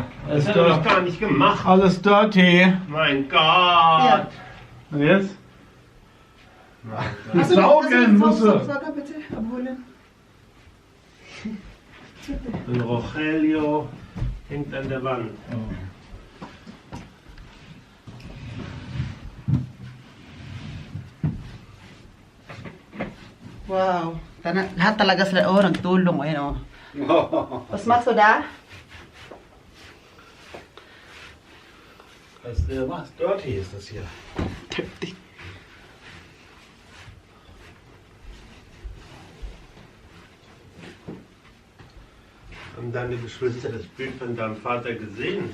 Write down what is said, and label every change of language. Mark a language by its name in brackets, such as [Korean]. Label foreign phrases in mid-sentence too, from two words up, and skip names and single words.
[German] das hat er doch gar nicht gemacht. Alles dirty. Mein Gott. Ja. Und jetzt? Mein Gott. Mit Saugen musst du. Sauger bitte abholen. Und Rogelio hängt an der Wand. Wow. [Filipino] Lahat talaga sila, nagtulong. Ayun, [German] Was machst du da? Was dirty ist das hier? Haben deine Geschwister das Bild von deinem Vater gesehen?